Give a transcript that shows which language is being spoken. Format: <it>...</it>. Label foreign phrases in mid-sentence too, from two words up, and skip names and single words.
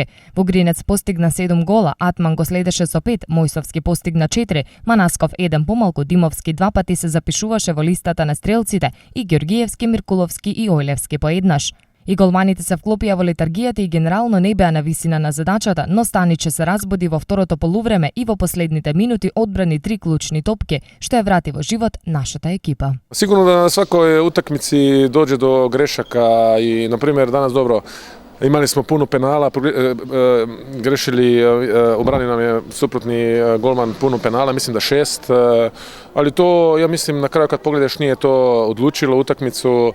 <mk>Вогринец постигна 7 гола, Атман го следеше со 5, Мојсовски постигна 4, Манасков 1 помалку, Димовски 2 пати се запишуваше во листата на стрелците и Ѓоргиевски, Миркуловски и Ојлевски поеднаш. И голманите се вклопија во летаргијата и генерално не беа на висина на задачата, но Станиче се разбуди во второто полувреме и во последните минути одбрани 3 клучни топки, што ја врати во живот нашата екипа.</mk> <hr>Sigurno da na svakoj utakmici dođe do grešaka i, na primjer, danas dobro, imali smo puno penala, grešili, obrani nam je suprotni golman puno penala, mislim da 6, ali to, ja mislim, na kraju kad pogledaš nije to odlučilo utakmicu.</hr>